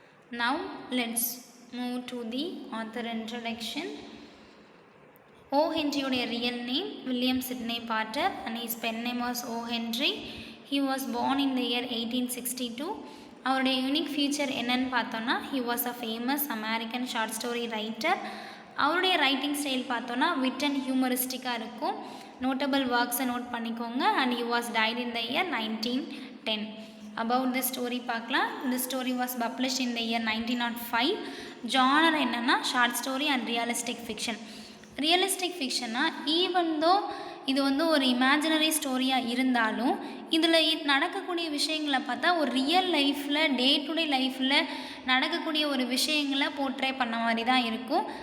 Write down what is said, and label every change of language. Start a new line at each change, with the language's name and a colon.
English: Now, let's move to the author introduction. O. Henry's real name William Sidney Potter and his pen name was O. Henry. He was born in the year 1862.
Tamil: அவருடைய unique future என்னன்னு பார்த்தோன்னா
English: he was a famous American short story writer.
Tamil: அவருடைய writing style பார்த்தோன்னா விட் and ஹியூமரிஸ்டிக்காக இருக்கும். Notable ஒர்க்ஸை note பண்ணிக்கோங்க. And
English: he was died in the year 1910. About the story
Tamil: பார்க்கலாம்.
English: The story was published in the year 1905.
Tamil: Genre என்னென்னா short story and realistic fiction. Realistic ஃபிக்ஷன்னா even though இது வந்து ஒரு imaginary ஸ்டோரியாக இருந்தாலும் இதில் நடக்கக்கூடிய விஷயங்களை பார்த்தா ஒரு ரியல் லைஃப்பில் டே டு டே லைஃப்பில் நடக்கக்கூடிய ஒரு விஷயங்களை போர்ட்ரே பண்ண மாதிரி தான் இருக்கும்.